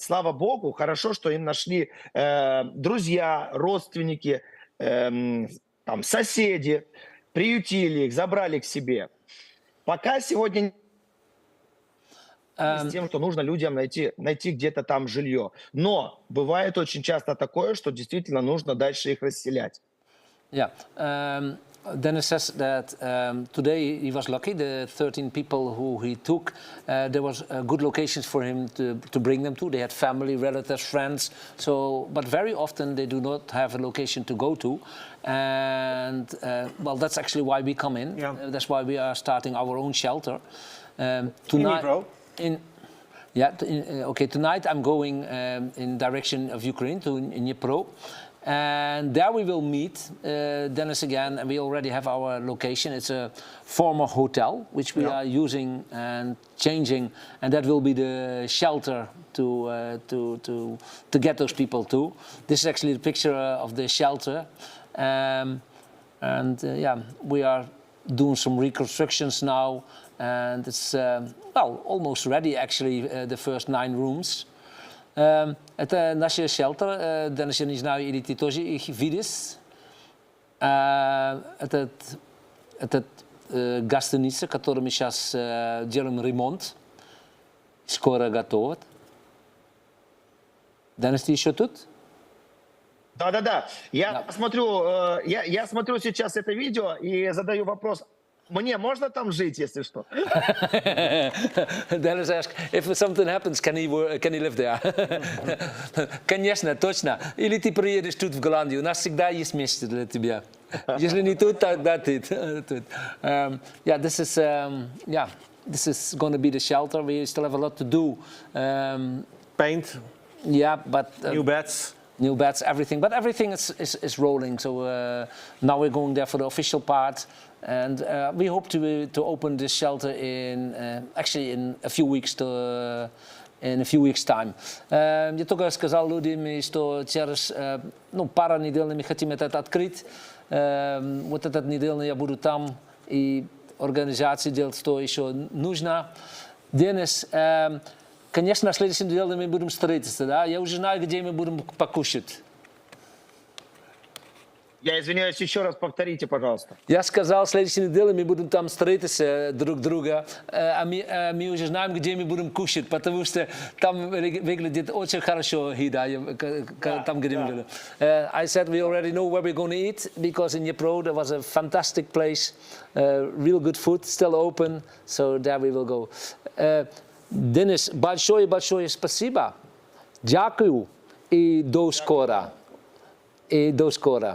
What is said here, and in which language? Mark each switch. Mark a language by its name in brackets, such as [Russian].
[Russian] Слава Богу, хорошо, что им нашли друзья, родственники, соседи, приютили их, забрали к себе. Пока сегодня с тем, что нужно людям найти где-то там жилье. Но бывает очень часто такое, что действительно нужно дальше их расселять. [English] Yeah. Dennis says that today he was lucky. The 13 people who he took, there was good locations for him to bring them to. They had family, relatives, friends. But very often they do not have a location to go to. And that's actually why we come in. Yeah. That's why we are starting our own shelter. Tonight, tonight I'm going in direction of Ukraine to Dnipro. And there we will meet Dennis again, and we already have our location. It's a former hotel, which we are using and changing, and that will be the shelter to get those people to. This is actually the picture of the shelter. Yeah, we are doing some reconstructions now, and it's well, almost ready actually, the first 9 rooms. [Russian] Это наше shelter, Денис, я не знаю, или ты тоже их видишь. Этот гостиница, которую мы сейчас делаем ремонт, скоро готова. Денис, ты еще тут? Да. Я смотрю сейчас это видео и задаю вопрос. Мне можно там жить, если что? [English] Dennis asks, if something happens, can he live there? [Russian] Конечно, точно. Или ты приедешь тут в Голландию, у нас всегда есть место для тебя. Если не тут, тогда тут. [English] Yeah, this is going to be the shelter. We still have a lot to do. Paint. Yeah, but new beds. New beds, everything. But everything is rolling. So now we're going there for the official part. And we hope to open this shelter actually in a few weeks time. [Russian] Я только сказал людям, что через пару недель мы хотим это открыть. Вот этот неделю я буду там и организации делать, что еще нужно. Денис, конечно, на следующей неделе мы будем строиться, да? Я уже знаю, где мы будем покушать. Я извиняюсь, еще раз повторите, пожалуйста. Я сказал, в следующей неделе мы будем там строиться друг друга, а мы уже знаем, где мы будем кушать, потому что там выглядит очень хорошо еда, там, где мы. [English] I said we already know where we're going to eat, because in Dnipro there was a fantastic place, real good food, still open, so there we will go. [Russian] Денис, большое спасибо. [Ukrainian] Дякую [Russian] и до скоро. До скоро.